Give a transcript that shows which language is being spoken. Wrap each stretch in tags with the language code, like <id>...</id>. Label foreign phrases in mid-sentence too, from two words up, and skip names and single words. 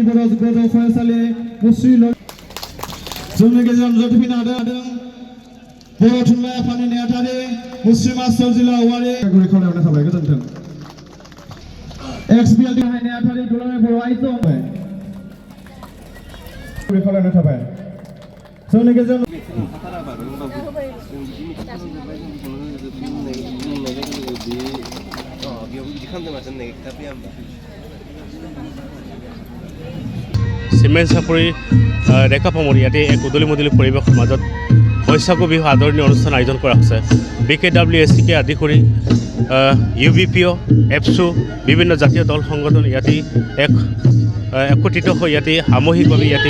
<brx>बर' गोजौ फरायसालि मुस्रि जोंनि गेजेराव नुजाथिफैनो हादों बर' थुनलाइ आफादनि नेहाथारि मुस्रि मास्टार जिल्ला औवारि गुरै खावलायहरनाय थाबाय गोजोन्थों एक्स.बि.एल.डि. गाहाय नेहाथारि दुलाराय बर' आइजो गुरै खावलायहरनाय थाबाय जोंनि गेजेराव</brx> <as>চিমেণ্ট চাপৰি ডেকাপামুৰ ইয়াতে এক উদলি মুদলি পৰিৱেশৰ মাজত বৈশাগু বিহু আদৰণি অনুষ্ঠান আয়োজন কৰা হৈছে BKWSCকে আদি কৰি UBPO এপছু বিভিন্ন জাতীয় দল সংগঠন ইয়াতে একত্ৰিত হৈ ইয়াতে সামূহিকভাৱে ইয়াতে</as>